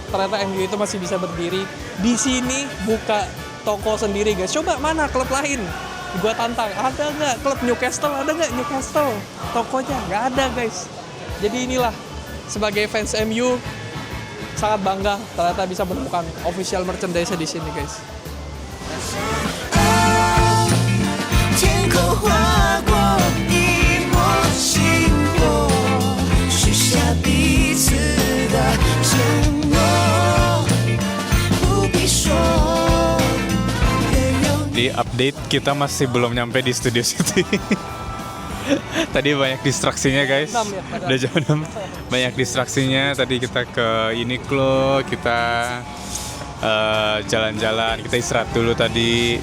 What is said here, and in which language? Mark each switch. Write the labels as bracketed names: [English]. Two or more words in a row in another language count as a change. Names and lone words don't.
[Indonesian] Ternyata MU itu masih bisa berdiri di sini, buka toko sendiri guys. Coba mana klub lain? Gua tantang, ada nggak klub Newcastle? Ada nggak Newcastle? Tokonya nggak ada guys. Jadi inilah sebagai fans MU sangat bangga ternyata bisa menemukan [English] official merchandise [Indonesian] di sini guys. [Chinese] 天空划过一抹星火，许下彼此的承诺，不必说。 [Indonesian] Di update kita masih belum nyampe di Studio City. Tadi banyak distraksinya guys. 6 ya, padahal. Udah jam 6. Banyak distraksinya. Tadi kita ke Uniqlo, kita jalan-jalan, kita istirahat dulu tadi.